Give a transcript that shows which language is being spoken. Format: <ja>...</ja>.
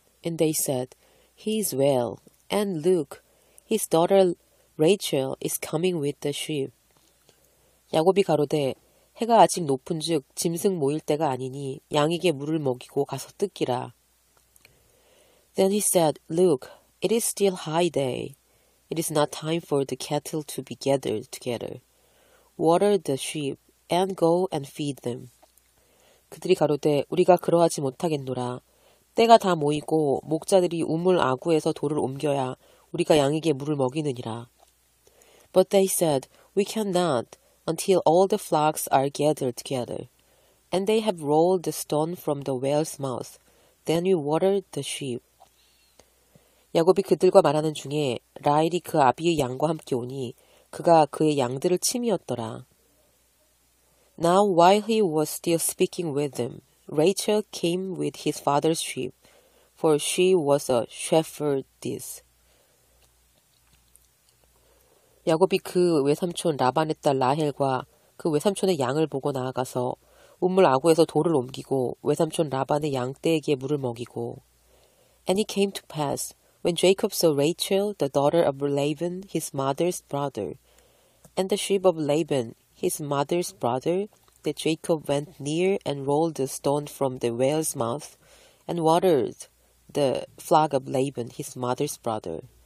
<en>And they said, He is well. And look, his daughter Rachel is coming with the sheep.</en> <ko>야곱이 가로되 해가 아직 높은즉 짐승 모일 때가 아니니 양에게 물을 먹이고 가서 뜯기라.</ko> <en>Then he said, Look, it is still high day. It is not time for the cattle to be gathered together. Water the sheep, and go and feed them.</en> <ko>그들이 가로되 우리가 그러하지 못하겠노라. 때가 다 모이고 목자들이 우물 아구에서 돌을 옮겨야 우리가 양에게 물을 먹이느니라.</ko> <en>But they said, We cannot, until all the flocks are gathered together. And they have rolled the stone from the well's mouth. Then we water the sheep.</en> <ko>야곱이 그들과 말하는 중에 라헬이 그 아비의 양과 함께 오니 그가 그의 양들을 치미었더라.</ko> <en>Now while he was still speaking with them, Rachel came with his father's sheep, for she was a shepherdess.</en> <ko>야곱이 그 외삼촌 라반의 딸 라헬과 그 외삼촌의 양을 보고 나아가서 우물 아구에서 돌을 옮기고 외삼촌 라반의 양떼에게 물을 먹이고</ko> <en>And it came to pass, when Jacob saw Rachel, the daughter of Laban, his mother's brother, and the sheep of Laban, his mother's brother, that Jacob went near and rolled the stone from the well's mouth, and watered the flock of Laban, his mother's brother.</en>